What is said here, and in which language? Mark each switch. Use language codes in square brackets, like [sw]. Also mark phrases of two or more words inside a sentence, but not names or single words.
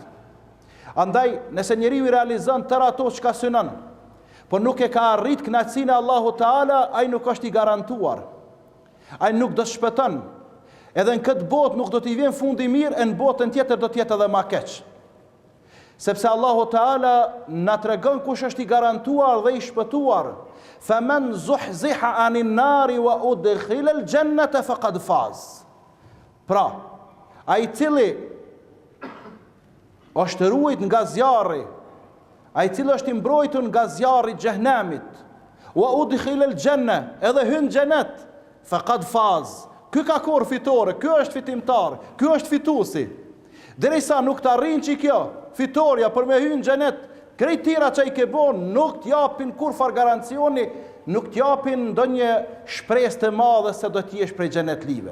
[sq] Andaj, nëse njeriu I realizon tërë ato çka synon, por nuk e ka arrit kënaqësinë e Allahut Teala, ai nuk është I garantuar. Ai nuk do të shpëton. Edhe në këtë botë nuk do t'i vjen fundi mirë, e në botën tjetër do t'jetë edhe ma keq. Sepse Allahu Teala na tregon kush është I garantuar dhe I shpëtuar. [ar] Faman zuhziha anin nari wa udkhila al-jannata faqad faz. [sq] Pra, ai cili është ruajt nga zjarri, ai cili është I mbrojtur nga zjarri I xhehenamit, [ar] wa udkhila al-janna, [sq] edhe hyn xhenet, [ar] faqad faz. [sq] Ky ka korr fitore, ky është fitimtar, ky është fituesi. Derisa nuk të arrin që kjo fitoria për me hyrë në xhenet, krejt tjera që I ke bon nuk t'japin kurfar garancioni, nuk t'japin ndonjë shpresë të madhe se do t'jesh prej xhenetlive.